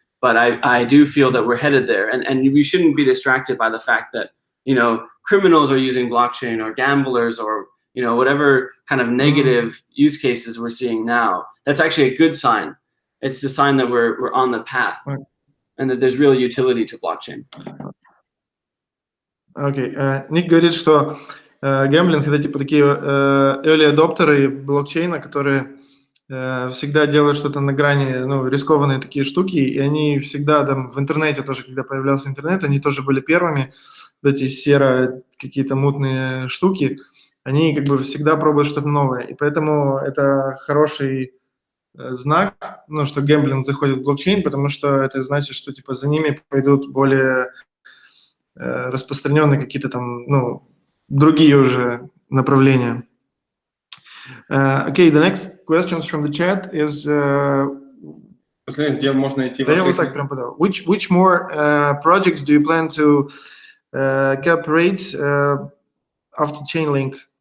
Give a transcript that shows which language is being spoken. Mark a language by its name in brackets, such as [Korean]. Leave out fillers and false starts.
[English] But I do feel that we're headed there. And we shouldn't be distracted by the fact that, criminals are using blockchain, or gamblers, or, whatever kind of negative use cases we're seeing now. That's actually a good sign. It's the sign that we're on the path and that there's real utility to blockchain. [Russian] Окей. Ник говорит, что гэмблинг — это типа такие early адоптеры блокчейна, которые всегда делают что-то на грани, рискованные такие штуки, и они всегда там в интернете тоже, когда появлялся интернет, они тоже были первыми, вот эти серо какие-то мутные штуки, они как бы всегда пробуют что-то новое, и поэтому это хороший знак, что гэмблинг заходит в блокчейн, потому что это значит, что типа за ними пойдут более распространенные какие-то там, другие уже направления. [English] Okay, the next questions from the chat is [Russian] где можно найти [English] which more projects do you plan to cooperate after Chainlink?